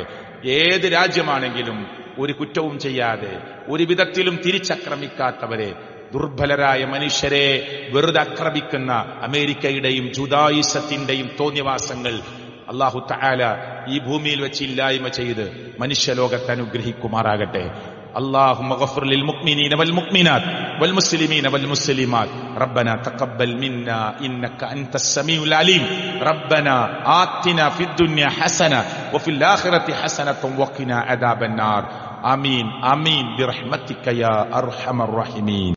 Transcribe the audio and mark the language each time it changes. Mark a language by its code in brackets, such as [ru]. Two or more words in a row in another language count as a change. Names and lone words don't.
[ml] ഏത് രാജ്യമാണെങ്കിലും ഒരു കുറ്റവും ചെയ്യാതെ ഒരു വിധത്തിലും തിരിച്ചക്രമിക്കാത്തവരെ, ദുർബലരായ മനുഷ്യരെ വെറുതെ ആക്രമിക്കുന്ന അമേരിക്കയുടെയും ജുദായിസത്തിന്റെയും തോന്നിവാസങ്ങൾ [ar] الله تعالى [ml] ഈ ഭൂമിയിൽ വെച്ച് ഇല്ലായ്മ ചെയ്ത് മനുഷ്യലോകത്തെ അനുഗ്രഹിക്കുമാറാകട്ടെ. [ar] اللهم اغفر للمؤمنين والمؤمنات والمسلمين والمسلمات ربنا تقبل منا إنك أنت السميع العليم ربنا آتنا في الدنيا حسنة وفي الآخرة حسنة وقنا عذاب النار آمين آمين برحمتك يا أرحم الراحمين.